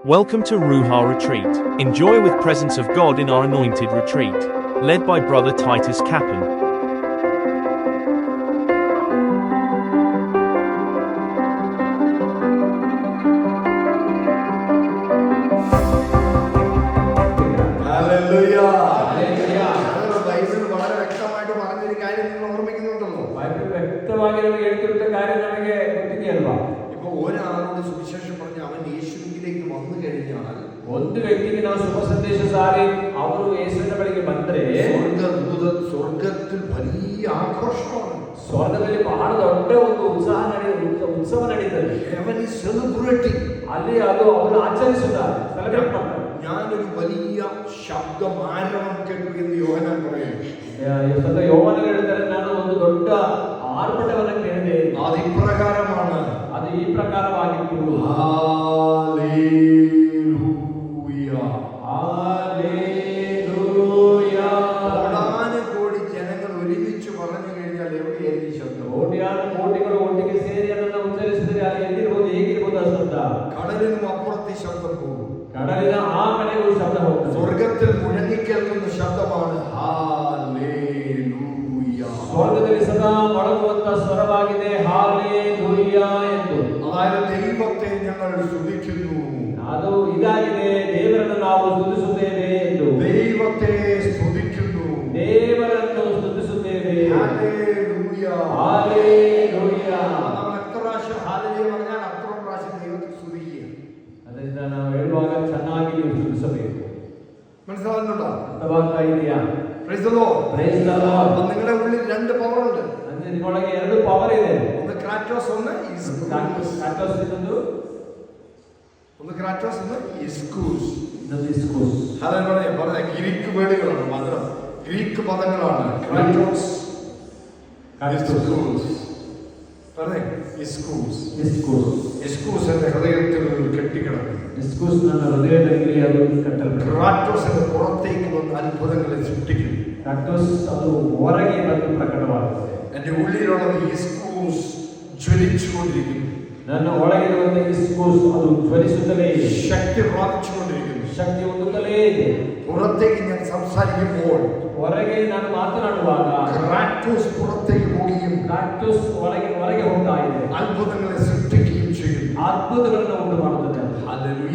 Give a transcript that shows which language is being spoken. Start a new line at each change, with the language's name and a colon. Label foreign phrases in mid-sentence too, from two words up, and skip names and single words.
English: Welcome to Ruha Retreat. Enjoy with presence of God in our anointed retreat. Led by Brother Titus Kappan. Hallelujah.
Malayalam: ബൈബിൾ വളരെ വ്യക്തമായിട്ട് പറഞ്ഞൊരു കാര്യം നിങ്ങൾ ഓർമ്മിക്കുന്നുണ്ടല്ലോ. ഇപ്പൊ ഒരാളോട് സുവിശേഷം പറഞ്ഞ് അവൻ യേശുവിലേക്ക് വന്നു കഴിഞ്ഞാൽ
Kannada: ಒಂದು ವ್ಯಕ್ತಿಗೆ ನಾವು ಶುಭ ಸಂದೇಶ ಸಾರಿ ಅವರು ಯೇಸುವಿನ ಬಳಿಗೆ ಬಂದ್ರೆ
Malayalam: ಸ್ವರ್ಗത്തിൽ വലിയ ആഘോഷമാണ്.
Kannada: ಸ್ವರ್ಗದಲ್ಲಿ ಬಹಳ ದೊಡ್ಡ ಒಂದು ಉತ್ಸವ ನಡೀತದೆ.
English: Heaven is celebrating.
Kannada: ಅಲ್ಲಿ ಅದು ಅವರು ಆಚರಿಸುತ್ತಾರೆ, ಸೆಲೆಬ್ರೇಟ್ ಮಾಡ್ತಾರೆ.
Malayalam: ഞാനൊരു വലിയ ശബ്ദമാരവം കേട്ടു എന്ന് യോഹന്നാൻ പറയുന്നു.
Kannada: യോഹന്നാൻ ಹೇಳ್ತಾರೆ, ನಾನು ಒಂದು ದೊಡ್ಡ ಆರ್ಭಟವನ್ನು ಕೇಳಿದೆ.
Malayalam: അത് ഇപ്രകാരമാണ്,
Kannada: ಅದು ಈ ಪ್ರಕಾರವಾಗಿತ್ತು.
Malayalam: ഹല്ലേലൂയ ഹല്ലേലൂയ. കോടാനുകോടി ജനങ്ങൾ ഒരുമിച്ച് പറഞ്ഞു കഴിഞ്ഞാൽ എവിടെയായിരിക്കും ശബ്ദം?
Kannada: ಕೋಟ್ಯಾನು ಕೋಟಿಗಳು ಒಟ್ಟಿಗೆ ಸೇರಿ ಅದನ್ನು ಉಚ್ಚರಿಸಿದರೆ ಅಲ್ಲಿ ಎಲ್ಲಿರ್ಬೋದು, ಹೇಗಿರ್ಬೋದು ಆ ಶಬ್ದ?
Malayalam: കടലിനും അപ്പുറത്ത് ശബ്ദം പോകും.
Kannada: കടലിನ ಆ ಕಡೆಗೂ ಶಬ್ದ ಹೋಗ್ತದೆ.
Malayalam: സ്വർഗത്തിൽ മുഴങ്ങിക്കേൾക്കുന്ന ശബ്ദമാണ് ഹല്ലേലൂയ.
Kannada: ಸ್ವರ್ಗದಲ್ಲಿ ಸದಾ ಮೊಳಗುವಂತ ಸ್ವರವಾಗಿದೆ ಹಾಲೆಲೂಯ ಎಂದು.
Malayalam: അതായത് ദൈവത്തെ ഞങ്ങൾ സ്തുതിക്കുന്നു,
Kannada: ಅದು ಇದಾಗಿದೆ, ದೇವರನ್ನು ನಾವು ಸ್ತುತಿಸುತ್ತೇವೆ ಎಂದು.
Malayalam: ദൈവത്തെ സ്തുതിക്കുന്നു,
Kannada: ದೇವರನ್ನು ಸ್ತುತಿಸುತ್ತೇವೆ.
Malayalam: ഹല്ലേലൂയ
Kannada: ಹಾಲೆಲೂಯ.
Malayalam: നമ്മൾ എത്ര പ്രാവശ്യം ഹല്ലേലൂയ പറഞ്ഞാൽ അത്ര പ്രാവശ്യം ദൈവത്തെ സ്തുതിക്കുക.
Kannada: ಅದರಿಂದ ನಾವು ಹೇಳುವಾಗ ಚೆನ್ನಾಗಿ ನೀವು ಸ್ತುತಿಸಬೇಕು.
Malayalam: മനസ്സിലാകുന്നുണ്ടോ?
Kannada: ಅರ್ಥವಾಗ್ತಾ ಇದೆಯಾ?
English: Praise the Lord. Praise the Lord.
Malayalam: നിങ്ങളുടെ ഉള്ളിൽ രണ്ട് പവർ ഉണ്ട്.
Kannada: ಅಂದ್ರೆ ನಿಮ್ಮೊಳಗೆ ಎರಡು ಪವರ್ ಇದೆ.
Malayalam: ഒന്ന് ക്രാറ്റോസ്, ഒന്ന് ഇസ്കൂസ്.
Kannada: ಕ್ರಾಟೋಸ್ ಇನ್ನೊಂದು,
Malayalam: ഒന്ന് ക്രാറ്റോസ്, ഒന്ന് ഇസ്കൂസ്.
Kannada: ಇನ್ನೊಂದು ಇಸ್ಕೂಸ್.
Malayalam: ഹല്ലേലൂയ. പറഞ്ഞ ഗ്രീക്ക് വേർഡുകളാണ്, മാത്രം ഗ്രീക്ക് പദങ്ങളാണ്. ക്രാറ്റോസ്, ഇസ്കൂസ്. പറഞ്ഞേ ഇസ്കൂസ്.
Kannada: ಇಸ್ಕೂಸ್.
Malayalam: ഇസ്കൂസ് എന്റെ ഹൃദയത്തിൽ കെട്ടിക്കിടക്കുന്നു.
Kannada: ಇಸ್ಕೂಸ್ ನನ್ನ ಹೃದಯದಲ್ಲಿ ಅದು ಕಟ್ಟಲ್ಪಟ್ಟಿದೆ.
Malayalam: ക്രാറ്റോസിന്റെ പുറത്തേക്ക് വന്ന് അത്ഭുതങ്ങളെ സൃഷ്ടിക്കുന്നു.
Kannada: ಕ್ರಾಟೋಸ್ ಅದು ಹೊರಗೆ ಬಂದು ಪ್ರಕಟವಾಗುತ್ತದೆ.
Malayalam: എന്റെ ഉള്ളിലുള്ളത് ഇസ്കൂസ് ജ്വലിച്ചുകൊണ്ടിരിക്കുന്നു.
Kannada: ನನ್ನ ಒಳಗಿರುವಂತ ಇಸ್ಕೂಸ್ ಅದು ಜ್ವಲಿಸುತ್ತಲೇ ಇದೆ,
Malayalam: ശക്തി പ്രാപിച്ചുകൊണ്ടിരിക്കുന്നു.
Kannada: ಶಕ್ತಿ ಹೊಂದುತ್ತಲೇ ಇದೆ.
Malayalam: പുറത്തേക്ക് ഞാൻ സംസാരിക്കുമ്പോൾ
Kannada: ಹೊರಗೆ ನಾನು ಮಾತನಾಡುವಾಗ
Malayalam: ക്രാറ്റോസ് പുറത്തേക്ക് പോവുകയും
Kannada: ಕ್ರಾಟೋಸ್ ಹೊರಗೆ ಹೋಗ್ತಾ ಇದೆ,
Malayalam: അത്ഭുതങ്ങളെ സൃഷ്ടിക്കുകയും ചെയ്യുന്നു.
Kannada: ಅದ್ಭುತಗಳನ್ನು ಉಂಟು ಮಾಡುತ್ತದೆ.
Malayalam: ഹല്ലേലൂയ.